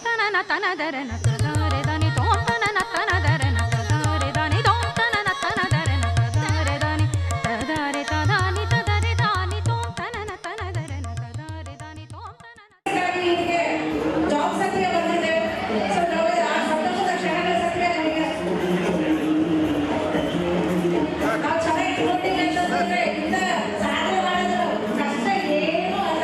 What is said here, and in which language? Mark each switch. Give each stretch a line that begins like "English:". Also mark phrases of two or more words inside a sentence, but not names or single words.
Kannada: ತನದರನ ತದರೆ ದಾನಿ ತೋಂತನ ತನದರನ ತದರೆ ದಾನಿ ತೋಂತನ ತನದರನ ತದರೆ ದಾನಿ ತದರೆ ತದಾನಿ ತದರೆ ದಾನಿ ತೋಂತನ ತನದರನ ತದರೆ ದಾನಿ ತೋಂತನ ಜಾಬ್ ಸತ್ಯ ಬಂದಿದೆ. ಸೊ ನಾವು ಆ ಸಂತೋಷದ ಕ್ಷಣಗಳ ಸತ್ಯ ನಮಗೆ ನಾವು ಚೆನ್ನಾಗಿ ಇಟ್ಕೊಂಡಿಲ್ಲ ಅಂತಂದ್ರೆ ಇಂಥ ಸಾಧನೆ ಮಾಡೋದು ಕಷ್ಟ ಏನೂ ಅಲ್ಲ.